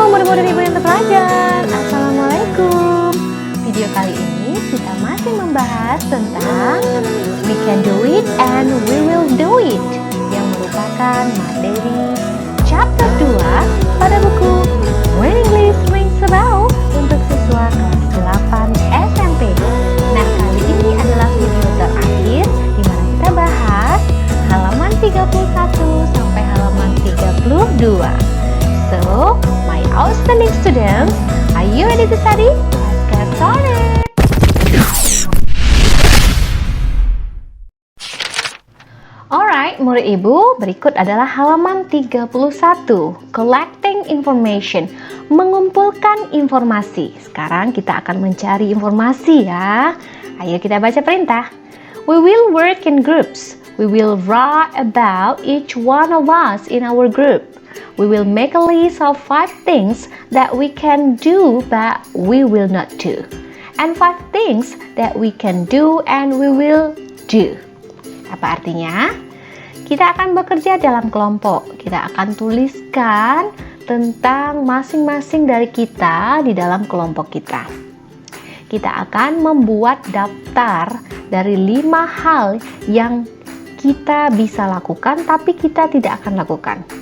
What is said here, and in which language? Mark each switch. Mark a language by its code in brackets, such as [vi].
[id] Ibu dan Ibu yang terpelajar, Assalamualaikum. Video kali ini kita masih membahas tentang We Can Do It and We Will Do It, yang merupakan materi chapter 2 pada buku When English Rings a Bell untuk siswa kelas 8 SMP. Nah, kali ini adalah video terakhir di mana kita bahas halaman 31 sampai halaman 32. [en] So, my outstanding students, are you ready to study? Let's get started! Alright, [id] murid ibu, berikut adalah halaman 31. [en] Collecting information, [id] mengumpulkan informasi. Sekarang kita akan mencari informasi ya. Ayo kita baca perintah. [en] We will work in groups. We will write about each one of us in our group. We will make a list of 5 things that we can do but we will not do, and 5 things that we can do and we will do. [id] Apa artinya? Kita akan bekerja dalam kelompok. Kita akan tuliskan tentang masing-masing dari kita di dalam kelompok kita. Kita akan membuat daftar dari 5 hal yang kita bisa lakukan tapi kita tidak akan lakukan.